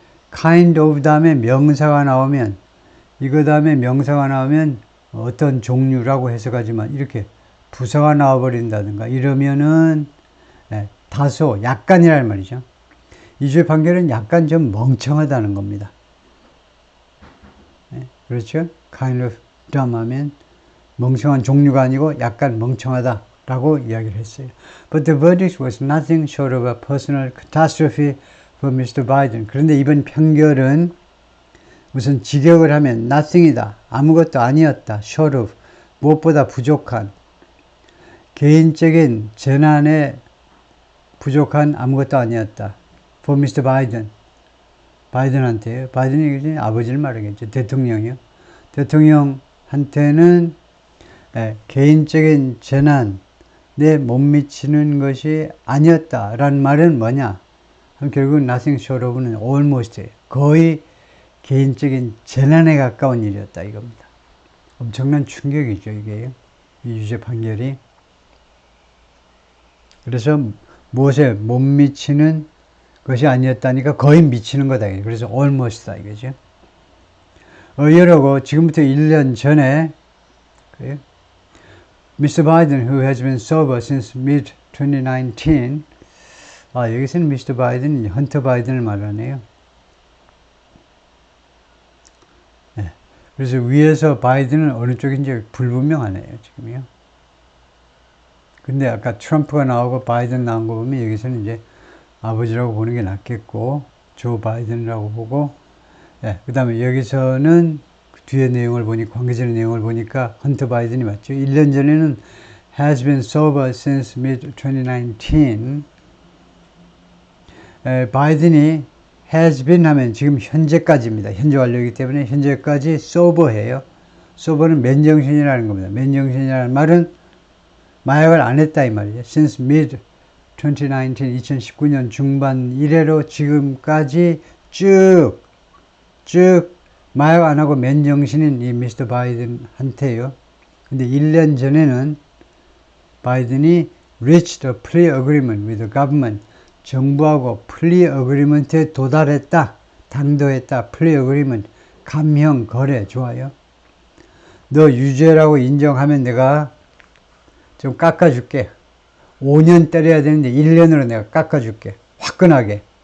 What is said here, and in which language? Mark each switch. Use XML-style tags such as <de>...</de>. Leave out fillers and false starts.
<en>kind of</en> <ko>다음에 명사가 나오면 이거 다음에 명사가 나오면 어떤 종류라고 해석하지만 이렇게 부사가 나와버린다든가 이러면은 다소 약간이란 말이죠. 이주의 판결은 약간 좀 멍청하다는 겁니다. 그렇죠?</ko> <en>kind of dumb</en> <ko>하면 멍청한 종류가 아니고 약간 멍청하다라고 이야기를 했어요.</ko> <en>But the verdict was nothing short of a personal catastrophe for Mr. Biden.</en> <ko>그런데 이번 판결은 무슨 직역을 하면 nothing이다. 아무것도 아니었다.</ko> <en>short of.</en> <ko>무엇보다 부족한. 개인적인 재난에 부족한 아무것도 아니었다.</ko> <en>For Mr. Biden.</en> <ko>바이든한테요. 바이든이 아버지를 말하겠죠. 대통령이요. 대통령한테는 개인적인 재난에 못 미치는 것이 아니었다라는 말은 뭐냐? 결국</ko> <en>nothing short of</en> <ko>는 almost예요. 거의 개인적인 재난에 가까운 일이었다 이겁니다. 엄청난 충격이죠 이게요. 이 유죄 판결이. 그래서 무엇에 못 미치는 것이 아니었다니까 거의 미치는 거다. 그래서 almost다 이거죠. 이러고 지금부터 1년 전에 Mr.</ko> <en>Biden, who has been sober since mid-2019</en> <ko>여기서는</ko> <en>Mr.</en> <ko>Biden, 헌터 바이든을 말하네요. 그래서 위에서 바이든은 어느 쪽인지 불분명하네요, 지금요. 근데 아까 트럼프가 나오고 바이든 나온 거 보면 여기서는 이제 아버지라고 보는 게 낫겠고, 조 바이든이라고 보고, 그 다음에 여기서는 그 뒤에 내용을 보니, 관계적 내용을 보니까 헌터 바이든이 맞죠. 1년 전에는</ko> <en>has been sober since mid-2019.</en> <ko>바이든이</ko> <en>has been</en> <ko>하면 지금 현재까지입니다. 현재 완료이기 때문에 현재까지 sober해요. sober는 맨정신이라는 겁니다. 맨정신이라는 말은 마약을 안 했다 이 말이죠.</ko> <en>Since mid-2019,</en> <ko>2019년 중반 이래로 지금까지 쭉 마약 안 하고 맨정신인 이 미스터 바이든한테요. 근데 1년 전에는 바이든이</ko> <en>reached a plea agreement with the government.</en> <ko>정부하고 플리 어그리먼트에 도달했다. 당도했다. 플리 어그리먼트. 감형, 거래. 좋아요. 너 유죄라고 인정하면 내가 좀 깎아줄게. 5년 때려야 되는데 1년으로 내가 깎아줄게. 화끈하게.</ko>